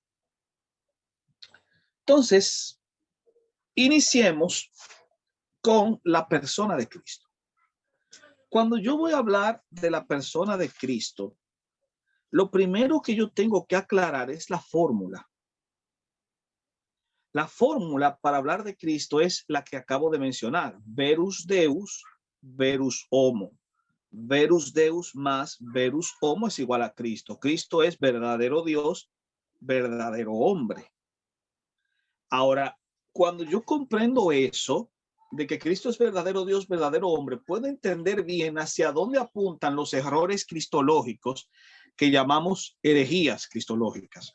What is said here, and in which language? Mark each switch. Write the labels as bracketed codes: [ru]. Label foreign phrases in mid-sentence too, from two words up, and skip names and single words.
[es] Entonces, iniciemos con la persona de Cristo. Cuando yo voy a hablar de la persona de Cristo, lo primero que yo tengo que aclarar es la fórmula. La fórmula para hablar de Cristo es la que acabo de mencionar: [la] verus Deus, verus homo. Verus Deus [es] más [la] verus homo [es] es igual a Cristo. Cristo es verdadero Dios, verdadero hombre. Ahora, cuando yo comprendo eso, de que Cristo es verdadero Dios, verdadero hombre, puedo entender bien hacia dónde apuntan los errores cristológicos que llamamos herejías cristológicas.